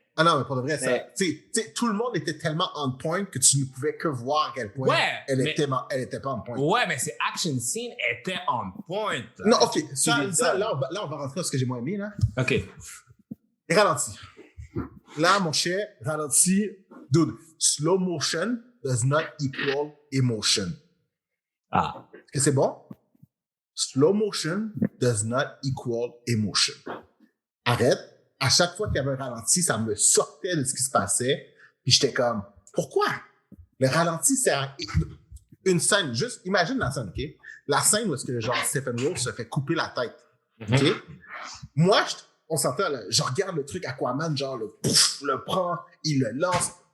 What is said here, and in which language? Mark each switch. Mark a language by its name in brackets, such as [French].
[French] Ah non, mais pour de vrai, ça. Tu sais, tout le monde était tellement [English] on point [French] que tu ne pouvais que voir à quel point elle était pas on point. Ouais, mais ces [English] action scenes [French] étaient [English] on point. [French] Non, ok. Ça, là, on va rentrer dans ce que j'ai moins aimé, là. Ok. Ralenti. Là, mon cher, ralenti. [English] Dude, slow motion does not equal emotion. Ah. [French] Est-ce que c'est bon? [English] Slow motion does not equal emotion. [French] Arrête. À chaque fois qu'il y avait un ralenti, ça me sortait de ce qui se passait. Puis j'étais comme, pourquoi? Le ralenti, c'est une scène. Juste, imagine la scène, OK? La scène où est-ce que, genre, Steppenwolf se fait couper la tête. OK? Moi, on s'entend, là, je regarde le truc Aquaman, genre, le prend, il le lance.